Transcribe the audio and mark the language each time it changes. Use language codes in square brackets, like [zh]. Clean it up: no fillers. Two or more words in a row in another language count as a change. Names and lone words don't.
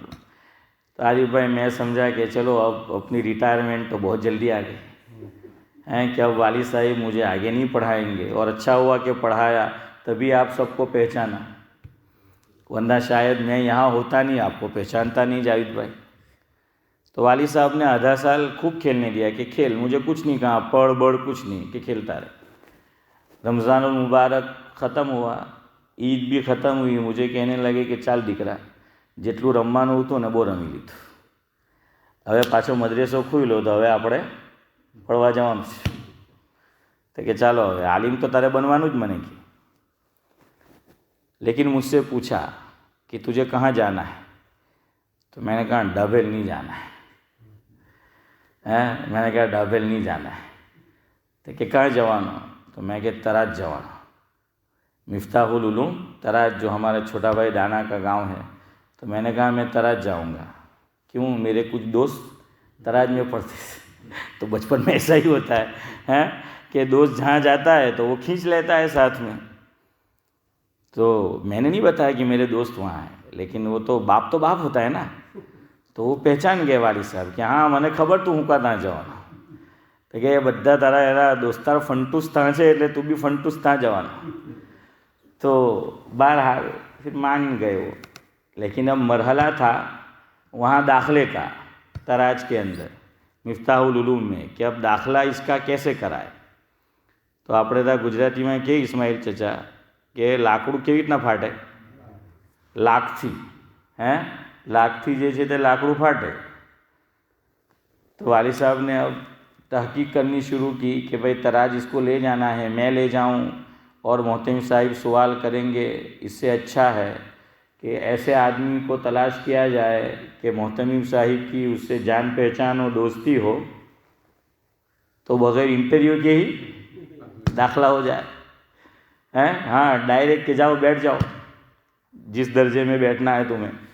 [ur] تو عارف بھائی میں سمجھا کہ چلو اب اپنی ریٹائرمنٹ تو بہت جلدی آ گئی کہ اب والد صاحب مجھے آگے نہیں پڑھائیں گے، اور اچھا ہوا کہ پڑھایا، تبھی آپ سب کو پہچانا، ورنہ شاید میں یہاں ہوتا نہیں، آپ کو پہچانتا نہیں جاوید بھائی۔ تو والد صاحب نے آدھا سال خوب کھیلنے دیا کہ کھیل، مجھے کچھ نہیں کہا، پڑھ بڑھ کچھ نہیں، کہ کھیلتا رہے۔ رمضان المبارک ختم ہوا، عید بھی ختم ہوئی، مجھے کہنے لگے کہ [gu] چال દીકરા જેટલું રમવાનું હતું ને બહુ રમી લીધું, હવે પાછો મદ્રેસો ખુલ્લો તો હવે આપણે પढ़વા જવાનું છે। તો کہ ચાલો હવે عالم તો તારે બનવાનું જ મને કે، [ur] لیکن مجھ سے پوچھا کہ تجھے کہاں جانا ہے، تو میں نے کہا ڈابل نہیں جانا ہے، میں نے کہا ڈابل نہیں جانا ہے، تو کہ کہاں جوانا، تو میں کہ تراج جوانا، مفتاح العلوم تراج، جو ہمارا چھوٹا بھائی دانا کا گاؤں ہے۔ تو میں نے کہا میں تراج جاؤں گا، کیوں، میرے کچھ دوست تراج میں پڑھتے تھے، تو بچپن میں ایسا ہی ہوتا ہے کہ دوست جہاں جاتا ہے تو وہ کھینچ لیتا ہے ساتھ میں۔ تو میں نے نہیں بتایا کہ میرے دوست وہاں ہیں، لیکن وہ تو باپ ہوتا ہے نا، تو وہ پہچان گئے والد صاحب کہ ہاں [gu] મને ખબર તું હું કા ત્યાં જવાનો، તો [ur] کہ [gu] બધા તારા એના દોસ્તાર ફંટુસ ત્યાં છે એટલે તું બી ફંટુસ ત્યાં જવાનો۔ [ur] تو بہرحال پھر مان گئے وہ، لیکن اب مرحلہ تھا وہاں داخلے کا تراج کے اندر مفتاح العلوم میں، کہ اب داخلہ اس کا کیسے کرائے۔ [gu] تو આપણે ત્યાં ગુજરાતીમાં કે ઇસ્માઇલ ચચા કે લાકડું કેવી રીતના ફાટે، લાકથી، લાકથી જે છે તે લાકડું ફાટે۔ [ur] تو والد صاحب نے اب تحقیق کرنی شروع کی کہ بھئی تراج اس کو لے جانا ہے، میں لے جاؤں اور محتمم صاحب سوال کریں گے، اس سے اچھا ہے کہ ایسے آدمی کو تلاش کیا جائے کہ محتمم صاحب کی اس سے جان پہچان ہو، دوستی ہو، تو بغیر انٹرویو کے ہی داخلہ ہو جائے، ہاں ڈائریکٹ کہ جاؤ بیٹھ جاؤ جس درجے میں بیٹھنا ہے تمہیں۔